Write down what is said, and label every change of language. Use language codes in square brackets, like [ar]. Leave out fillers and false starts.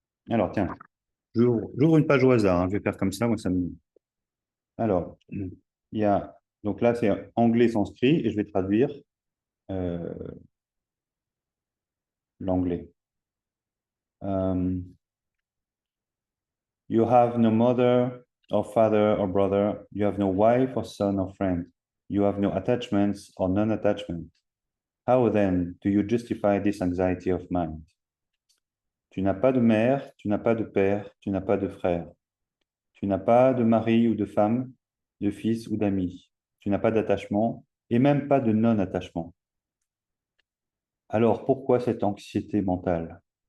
[fr] Alors, tiens, j'ouvre une page au hasard, hein, je vais faire comme ça, moi ça me... Alors, il y a, donc là, c'est anglais sanskrit, et je vais traduire euh, l'anglais. [en] You have no mother or father or brother. You have no wife or son or friend. You have no attachments or non-attachment. How then do you justify this anxiety of mind? [fr] Tu n'as pas de mère, tu n'as pas de père, tu n'as pas de frère. Tu n'as pas de mari ou de femme, de fils ou d'amis. Tu n'as pas d'attachement et même pas de non-attachement. Alors pourquoi cette anxiété mentale?